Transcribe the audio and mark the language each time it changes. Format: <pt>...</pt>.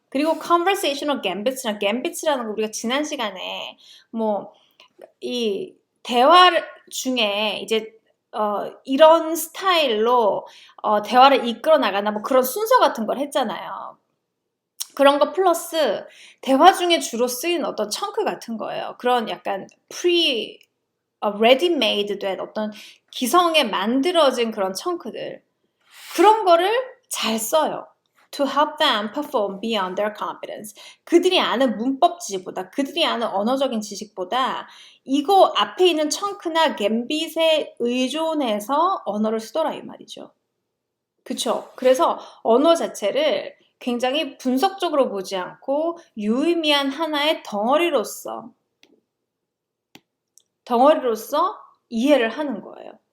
<ko>그리고 conversational gambits라는 거 우리가 지난 시간에 이 대화 중에 이제 이런 스타일로 대화를 이끌어 나가나 그런 순서 같은 걸 했잖아요. 그런 거 플러스 대화 중에 주로 쓰이는 어떤 청크 같은 거예요. 그런 약간 ready-made 된 어떤 기성에 만들어진 그런 청크들. 그런 거를 잘 써요.</ko> <en>To help them perform beyond their competence.</en> <ko>그들이 아는 문법 지식보다, 그들이 아는 언어적인 지식보다 이거 앞에 있는 청크나 갬빗에 의존해서 언어를 쓰더라 이 말이죠. 그쵸? 그래서 언어 자체를 굉장히 분석적으로 보지 않고 유의미한 하나의 덩어리로서 이해를 하는 거예요.</ko>